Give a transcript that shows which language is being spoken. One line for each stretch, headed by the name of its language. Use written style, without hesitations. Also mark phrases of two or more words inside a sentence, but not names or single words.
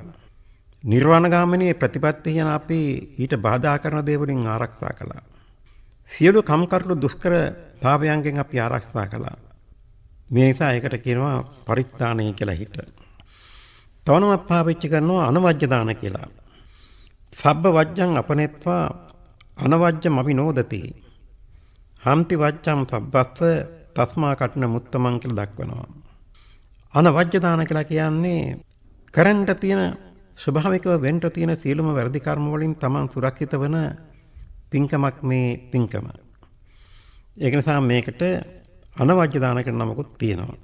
Sinhala: නිර්වාණගාමිනී ප්‍රතිපත්තිය යන අපි ඊට බාධා කරන දේ වලින් ආරක්ෂා කළා. සියලු කම්කටොළු දුෂ්කරතාවයන්ගෙන් අපි ආරක්ෂා කළා. මේ නිසා ඒකට කියනවා පරිත්‍යාණය කියලා හිට. තවනම පාවිච්චි කරනවා අනවජ්‍ය දාන කියලා.
Pali: සබ්බ වජ්ජං අපනෙත්වා අනවජ්‍ය මවිනෝදති. හම්ති වජ්ජං සබ්බස්ස තස්මා කඨින මුත්තමං
Sinhala: කියලා දක්වනවා. අනවජ්‍ය දාන කියලා කියන්නේ කරන්න තියෙන ස්වභාවිකව වෙන්න තියෙන සියලුම වැරදි කර්ම වලින් තමන් සුරක්ෂිත වන පින්කමක් මේ පින්කම. ඒක නිසා මේකට අනවජ්‍ය දාන කියන නමකුත් තියෙනවා.